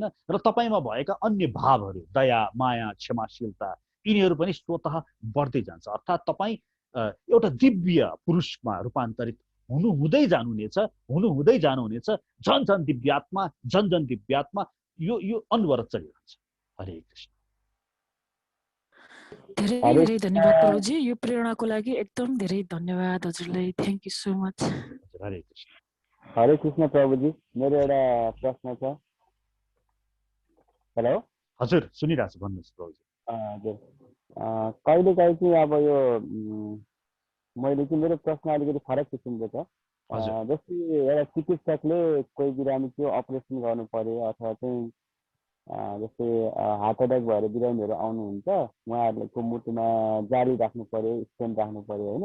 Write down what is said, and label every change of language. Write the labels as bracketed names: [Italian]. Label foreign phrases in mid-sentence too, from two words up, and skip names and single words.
[Nepali] र तपाईँमा भएका अन्य भावहरू, दया, माया, क्षमाशीलता, यिनीहरू पनि स्वतः बढ्दै जान्छ। अर्थात् तपाईँ एउटा दिव्य पुरुषमा रूपान्तरित हुँदै जानुहुनेछ, झन झन दिव्यात्मा, यो अनवरत चलिरहन्छ। हरे कृष्ण। धेरै धेरै धन्यवाद प्रभुजी, यो प्रेरणाको लागि एकदम धेरै धन्यवाद हजुरलाई। [English] thank you so much. [Nepali] हरे कृष्ण। हरे कृष्ण प्रभुजी, मेरो एउटा प्रश्न छ। हेलो हजुर, सुनिरहेको छु, भन्नुहोस् प्रभुजी। हजुर, कहिलेकाहीँ चाहिँ अब यो मैले चाहिँ मेरो प्रश्न अलिकति फरक किसिमको छ। जस्तै एउटा चिकित्सकले कोही बिरामीको अपरेसन गर्नु पर्यो अथवा चाहिँ जस्तै [English] heart attack [Nepali] भएर बिरामीहरू आउनुहुन्छ, उहाँहरूको मुटुमा जारी राख्नु पर्यो, स्टेन्ट राख्नु पर्यो होइन।